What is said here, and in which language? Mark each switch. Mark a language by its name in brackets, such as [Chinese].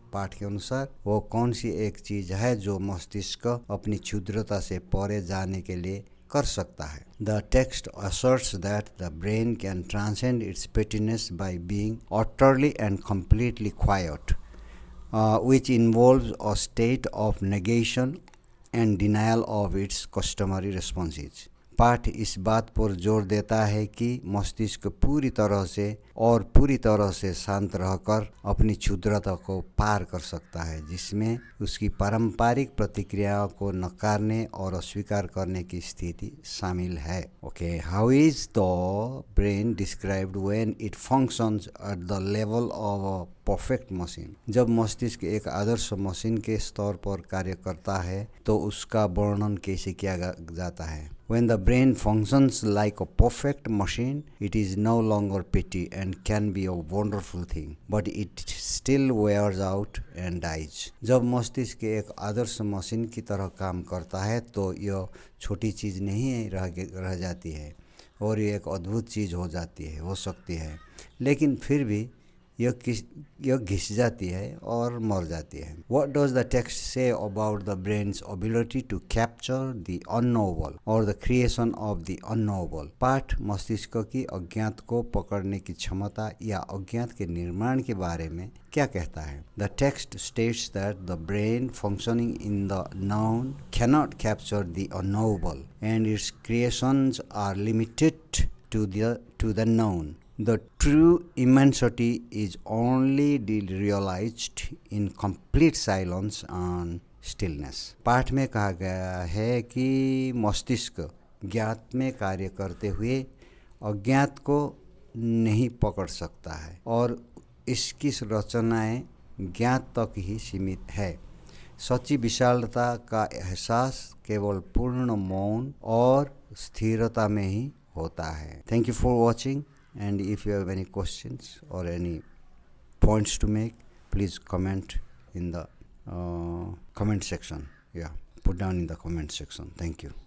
[Hindi] पाठ के अनुसार वो कौन सी एक चीज है जो मस्तिष्क अपनी क्षुद्रता से परे जाने के लिए कर सकता है? [English] The text asserts that the brain can transcend its pettiness by being utterly and completely quiet, which involves a state of negation and denial of its customary responses. [Hindi] पाठ इस बात पर जोर देता है कि मस्तिष्क पूरी तरह से शांत रहकर अपनी क्षुद्रता को पार कर सकता है, जिसमें उसकी पारंपरिक प्रतिक्रियाओं को नकारने और अस्वीकार करने की स्थिति शामिल है। [English] Okay, how is the brain described when it functions at the level of a perfect machine? [Hindi] जब मस्तिष्क एक आदर्श मशीन के स्तर पर कार्य करता है तो उसका वर्णन कैसे किया जाता है? [English] When the brain functions like a perfect machine, it is no longer petty and can be a wonderful thing, but it still wears out and dies. [Hindi] जब मस्तिष्क एक आदर्श मशीन की तरह काम करता है तो यह छोटी चीज़ नहीं रह जाती है और यह एक अद्भुत चीज़ हो सकती है, लेकिन फिर भी यह घिस जाती है और मर जाती है। [English] What does the text say about the brain's ability to capture the unknowable or the creation of the unknowable? [Hindi] पाठ मस्तिष्क की अज्ञात को पकड़ने की क्षमता या अज्ञात के निर्माण के बारे में क्या कहता है? [English] The text states that the brain functioning in the known cannot capture the unknowable and its creations are limited to the known. The true immensity is only realized in complete silence and stillness. [Hindi] पाठ में कहा गया है कि मस्तिष्क ज्ञात में कार्य करते हुए अज्ञात को नहीं पकड़ सकता है और इसकी रचनाएं ज्ञात तक ही सीमित है। सच्ची विशालता का एहसास केवल पूर्ण मौन और स्थिरता में ही होता है। [English] Thank you for watching. And if you have any questions or any points to make, please comment in the comment section. Yeah, put down in the comment section. Thank you.